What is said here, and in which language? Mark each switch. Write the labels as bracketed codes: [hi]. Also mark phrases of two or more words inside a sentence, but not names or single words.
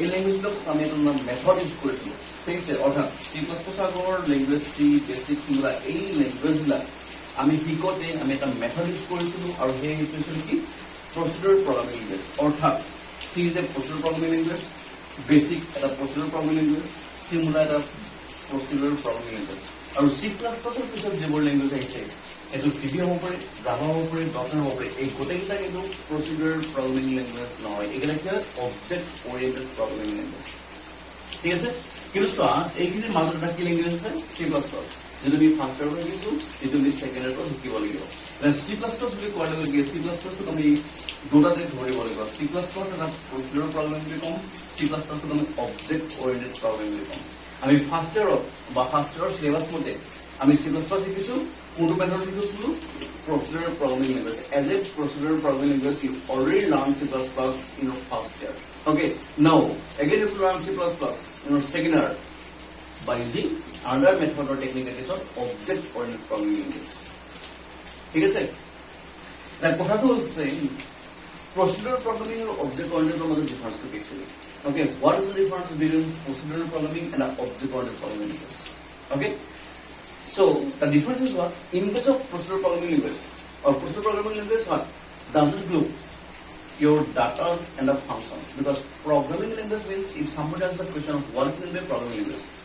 [as] ল্যাঙ্গুয়েজবিলাক আমি এটা [en] method use [as] কৰিছিলোঁ ঠিক আছে অৰ্থাৎ C++ আগৰ ল্যাঙ্গুয়েজ C [en] basic similar [as] এই ল্যাঙ্গুয়েজবিলাক আমি শিকোতে আমি এটা [en] method use [as] কৰিছিলোঁ আৰু সেই হৈছিল কি [en] procedural programming language [as] অর্থাৎ [en] C is a procedural programming language basic [as] এটা [en] procedural programming language similar [as] এটা [en] procedural programming language [as] আৰু C++ পিছত যিবোৰ ল্যাঙ্গুয়েজ আহিছে এটো VB হ'ব পাৰে জাভা হ'ব পাৰে .NET হ'ব পাৰে এই গোটেইকেইটা কিন্তু [en] procedural programming language [as] নহয় এগুলা কি object [en] oriented programming language [as] ঠিক আছে কিন্তু চোৱা এইখিনি মাজত এটা কি ল্যাঙ্গুয়েজ আছে C++ যেটা আমি [en] first year [as] শিকিছো এটো আমি [en] second year [as] শিকিব লাগিব C++ বুলি কোৱাৰ লগে লগে C++ আমি দুটাতে ধৰিব লাগিব C++ এটা [en] procedure programming [as] বুলি কম C++ আমি [en] object oriented programming [as] বুলি কম আমি [en] first year syllabus [as] মতে আমি C++ শিকিছো কোনটো মেথড শিকিছো [en] procedure programming language as a procedure programming language you already learn C++ in your first year okay now again you learn C++ in your second year by using another method or technique that is object oriented programming language [bn] ঠিক আছে না কথাটো হচ্ছে [en] procedural programming and object oriented [bn] এর মধ্যে ডিফারেন্স কি [en] actually okay what is the difference between procedural programming and object oriented programming language okay so the difference is what in case of procedural programming language or procedural programming language what doesn't group your data and the functions because programming language means if somebody asks the question of what is the programming language